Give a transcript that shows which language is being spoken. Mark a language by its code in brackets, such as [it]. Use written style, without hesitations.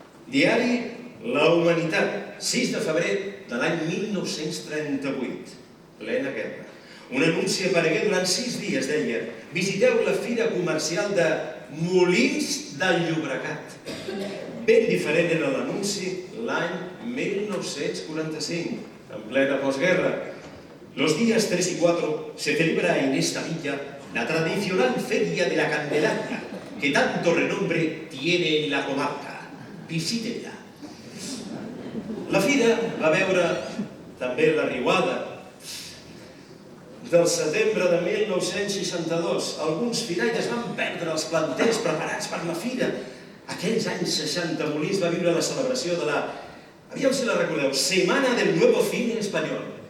[ca] Diari La Humanitat, 6 de febrer de l'any 1938, plena guerra. Un anunci aparegué durant 6 dies, deia: visiteu la Fira Comercial de Molins del Llobregat. Ben diferent era l'anunci l'any 1945, en plena postguerra. [es] Los días 3 y 4 se celebra en esta villa la tradicional Feria de la Candelaria, que tanto renombre tiene en la comarca. Visítenla. [ca] La Fira va veure també la riuada del setembre de 1962. Alguns firaires van perdre els planters preparats per la Fira. Aquells anys 60, Molins va viure la celebració de la, aviam si la recordeu, Semana del Nuevo Cine Espanyol.